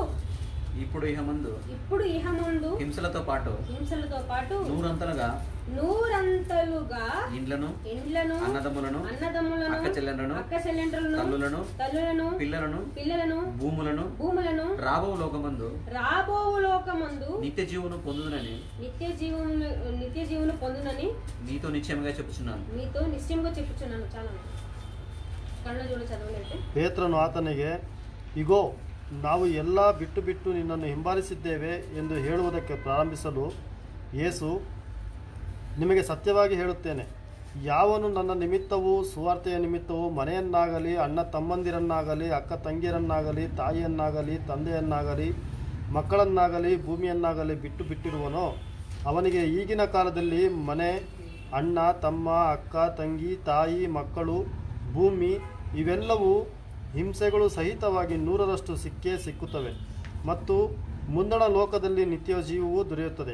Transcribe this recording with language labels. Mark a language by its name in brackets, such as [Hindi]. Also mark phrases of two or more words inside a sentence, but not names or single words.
[Telugu] ఇప్పుడు ఇహమందు హింసలతో పాటు నూరంతలుగా ఇండ్లను అన్నదమ్ములను అక్కచెల్లెండ్రులను తల్లులను పిల్లలను భూములను రాబో లోకమందు నిత్య జీవమును పొందునని నీతో నిశ్చయంగా చెప్పుచున్నాను. చాలా కళ్ళ చూడ చదవలేదు. [Kannada] ಪೇತ್ರನು ಆತನಿಗೆ, ಇಗೋ, ನಾವು ಎಲ್ಲ ಬಿಟ್ಟು ಬಿಟ್ಟು ನಿನ್ನನ್ನು ಹಿಂಬಾಲಿಸಿದ್ದೇವೆ ಎಂದು ಹೇಳುವುದಕ್ಕೆ ಪ್ರಾರಂಭಿಸಲು ಯೇಸು, ನಿಮಗೆ ಸತ್ಯವಾಗಿ ಹೇಳುತ್ತೇನೆ, ಯಾವನು ನನ್ನ ನಿಮಿತ್ತವೂ ಸುವಾರ್ತೆಯ ನಿಮಿತ್ತವೂ ಮನೆಯನ್ನಾಗಲಿ ಅಣ್ಣ ತಮ್ಮಂದಿರನ್ನಾಗಲಿ ಅಕ್ಕ ತಂಗಿಯರನ್ನಾಗಲಿ ತಾಯಿಯನ್ನಾಗಲಿ ತಂದೆಯನ್ನಾಗಲಿ ಮಕ್ಕಳನ್ನಾಗಲಿ ಭೂಮಿಯನ್ನಾಗಲಿ ಬಿಟ್ಟು ಬಿಟ್ಟಿರುವನೋ ಅವನಿಗೆ ಈಗಿನ ಕಾಲದಲ್ಲಿ ಮನೆ, ಅಣ್ಣ ತಮ್ಮ ಅಕ್ಕ ತಂಗಿ ತಾಯಿ ಮಕ್ಕಳು ಭೂಮಿ ಇವೆಲ್ಲವೂ ಹಿಂಸೆಗಳು ಸಹಿತವಾಗಿ 100ರಷ್ಟು ಸಿಕ್ಕುತ್ತವೆ ಮತ್ತು ಮುಂದಣ ಲೋಕದಲ್ಲಿ ನಿತ್ಯ ಜೀವವೂ ದೊರೆಯುತ್ತದೆ.